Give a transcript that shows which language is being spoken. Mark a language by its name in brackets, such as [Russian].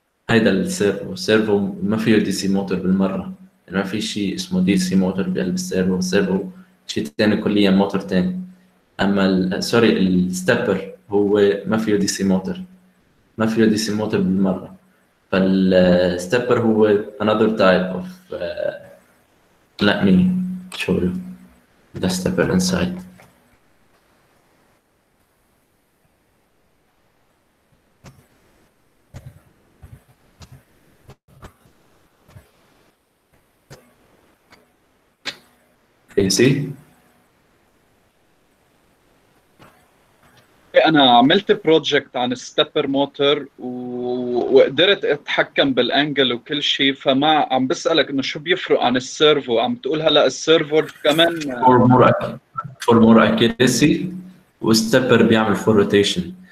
[Arabic] هيدا السيرفو ما فيه دي سي موتور بالمرة، ما في شيء اسمه دي سي موتور بقلب السيرفو. السيرفو شيء ثاني كليا، موتور ثاني. اما الستيبر هو ما فيه دي سي موتور، ما فيه دي سي موتور بالمرة. فالستيبر هو [English] another type of let me show you the stepper inside. Can you see? [Arabic] أنا عملت بروجكت عن الستيبر موتور وقدرت أتحكم بالأنجل وكل شيء، فما عم بسألك إنه شو بيفرق عن السيرفو. عم تقول هلا السيرفو كمان [English] for more accuracy، [Arabic] والستيبر بيعمل [English] full rotation.